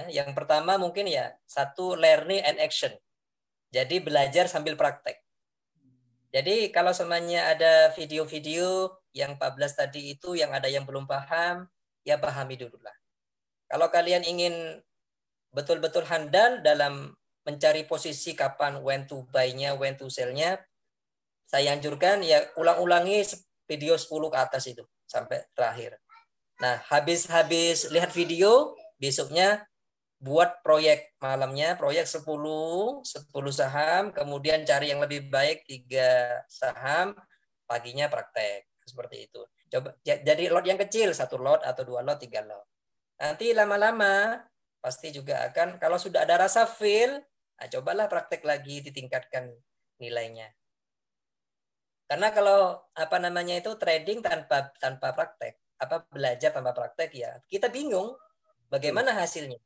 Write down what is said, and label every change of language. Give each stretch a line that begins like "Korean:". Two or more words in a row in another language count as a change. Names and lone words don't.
Indonesian: Yang pertama mungkin ya, 1,
English: learning and action.
Indonesian: Jadi belajar sambil praktek. Jadi kalau semuanya ada video-video yang 14 tadi itu yang ada yang belum paham, ya pahami dulu lah. Kalau kalian ingin betul-betul handal dalam mencari posisi kapan
English: when to buy-
Indonesian: nya,
English: when to sell-
Indonesian: nya, saya anjurkan ya ulang-ulangi video 10 ke atas itu sampai terakhir. Nah, habis lihat video, besoknya buat proyek malamnya, proyek 10 saham, kemudian cari yang lebih baik 3 saham, paginya praktek. Seperti itu. Coba jadi lot yang kecil, 1 lot atau 2 lot, 3 lot. Nanti lama-lama pasti juga akan, kalau sudah ada rasa feel, nah cobalah praktek lagi, ditingkatkan nilainya. Karena kalau itu trading tanpa praktek, belajar tanpa praktek ya, kita bingung bagaimana hasilnya.